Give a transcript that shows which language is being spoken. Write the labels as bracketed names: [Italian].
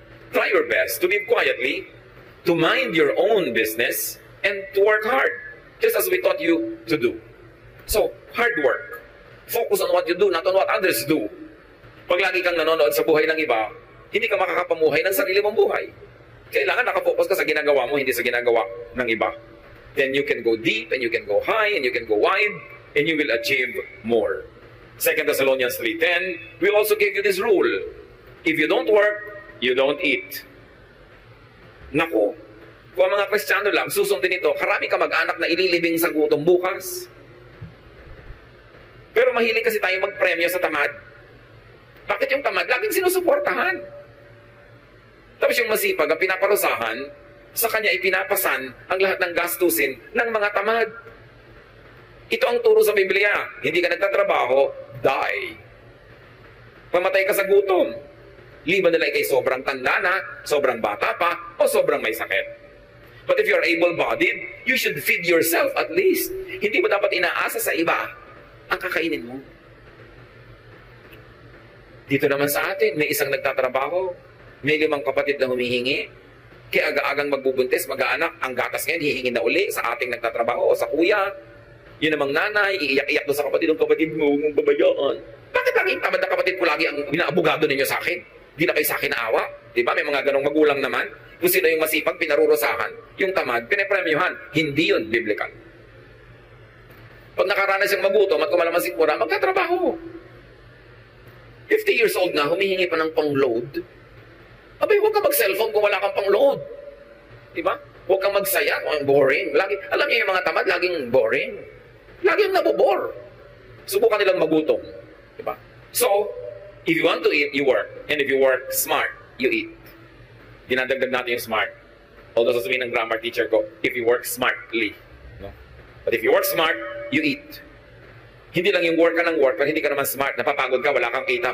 [English] Try your best to live quietly, to mind your own business, and to work hard, just as we taught you to do. So, hard work. Focus on what you do, not on what others do. [Filipino] Pag lagi kang nanonood sa buhay ng iba, hindi ka makakapamuhay ng sarili mong buhay. Kailangan nakafocus ka sa ginagawa mo, hindi sa ginagawa ng iba. [English] Then you can go deep, and you can go high, and you can go wide, and you will achieve more. 2 Thessalonians 3:10, we also gave you this rule. If you don't work, you don't eat. [Filipino] Naku, kung ang mga Kristiyano lang susundin ito, karami ka mag-anak na ililibing sa gutom bukas. Pero mahilig kasi tayo magpremyo sa tamad. Bakit yung tamad? Laging sinusuportahan. Tapos yung masipag, ang pinaparusahan, sa kanya ipinapasan ang lahat ng gastusin ng mga tamad. Ito ang turo sa Biblia. Hindi ka nagtatrabaho, die. Pamatay ka sa gutom. Liban nila kay sobrang tanda na, sobrang bata pa, o sobrang may sakit. [English] But if you're able-bodied, you should feed yourself at least. [Filipino] Hindi mo dapat inaasa sa iba ang kakainin mo. Dito naman sa atin, may isang nagtatrabaho, may 5 kapatid na humihingi, kaya aga-agang magbubuntis, mag-aanak, ang gatas ngayon, hihingi na uli sa ating nagtatrabaho o sa kuya. Yun namang nanay, iiyak-iyak doon sa kapatid, ang kapatid mo, mong babayaan. Bakit laging tamad na kapatid ko lagi ang inaabogado ninyo sa akin? Di na kayo sa akin naawa. Diba? May mga ganong magulang naman. Kung sino yung masipag, pinarurusahan. Yung tamad, pinapremyuhan. Hindi yun biblical. Pag nakaranas siyang magutom at kumalaman si Kura, magtatrabaho. 50 years old na, humihingi pa ng pang-load. Abay, huwag ka mag-cellphone kung wala kang pang-load. Diba? Huwag kang magsaya kung boring. Alam niyo yung mga tamad, laging boring. Laging nabobore. Subukan nilang magutom. Diba? [English] So, if you want to eat, you work. And if you work smart, you eat. [Filipino] Dinadagdag natin yung smart. [English] Although [Filipino] sasabihin ng grammar teacher ko, [English] if you work smartly. No? But if you work smart, you eat. [Filipino] Hindi lang yung work ka ng work, pero hindi ka naman smart, napapagod ka, wala kang kita.